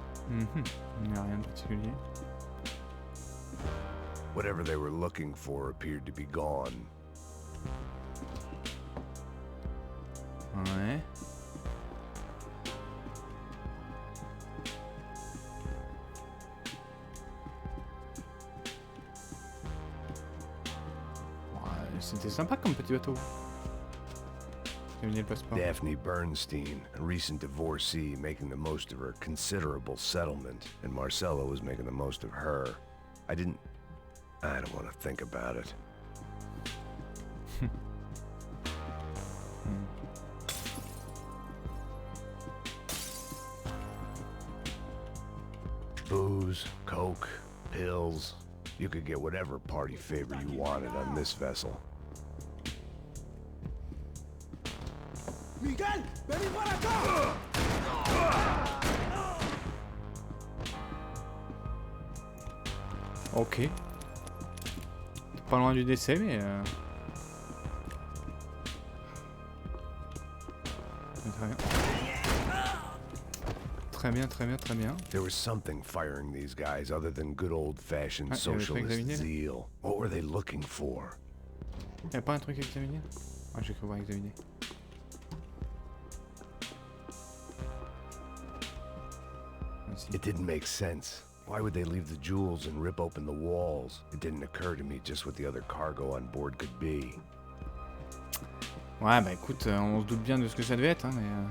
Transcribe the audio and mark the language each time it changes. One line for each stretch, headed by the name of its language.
French: Il n'y a rien de particulier.
English: Whatever they were looking for appeared to be gone.
French: Ouais. Ouais, c'était sympa comme petit bateau.
English: Daphne Bernstein, a recent divorcee, making the most of her considerable settlement, and Marcella was making the most of her. I don't want to think about it. Booze, coke, pills. You could get whatever party favor you wanted on this vessel.
French: Ok. Pas loin du décès, mais... Très bien. Très bien, très bien, très bien.
English: There was something firing these guys other than good old-fashioned Ah, socialist zeal. What were they looking for?
French: Y'a pas un truc à examiner? Ah, j'ai cru voir examiner.
English: It didn't make sense. Why would they leave the jewels and rip open the walls? It didn't occur to me just what the other cargo on board could be.
French: Ouais, bah écoute, on se doute bien de ce que ça devait être, hein, mais...